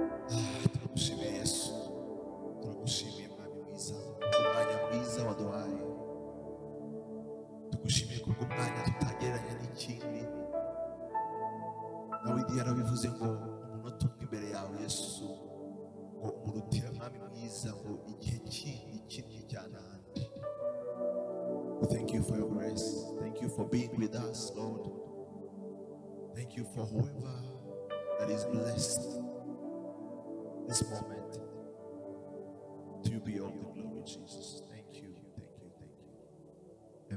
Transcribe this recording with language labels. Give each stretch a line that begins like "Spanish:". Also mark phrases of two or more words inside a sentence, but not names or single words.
Kinyarwanda: Ah, turagushimiye Yesu, turagushimiye Mwami mwiza, umwanya mwiza waduhaye. Tugushimiye kubwo umwanya tutagereranya n'ikindi. Dawidi yarabivuze ngo umunota umwe imbere yawe Yesu, ngo umurutira Mwami mwiza, ngo igihe kindi kinini cyane ahandi.
English: We thank you for your grace. Thank you for being with us, Lord. Thank you for whoever that is blessed this moment. To you be all the glory, Jesus. Thank you, thank you, thank you.